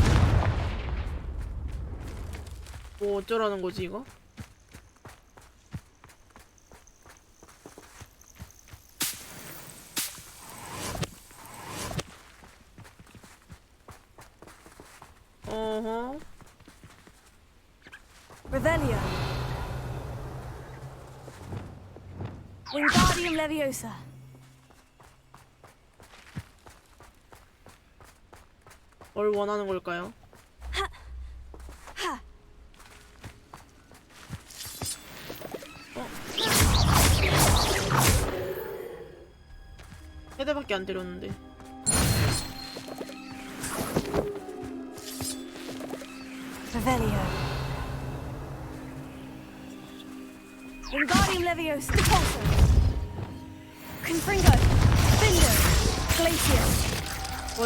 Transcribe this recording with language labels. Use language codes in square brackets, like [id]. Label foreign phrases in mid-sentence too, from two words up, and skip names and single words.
[ko] 뭐 어쩌라는 거지 이거? 어허. Revelio. Wingardium Leviosa. 뭘 원하는 걸까요? 어? 헤드밖에 안 때렸는데. Revelio. Wingardium Leviosa. Depulso. Confringo. Findo. Glacius.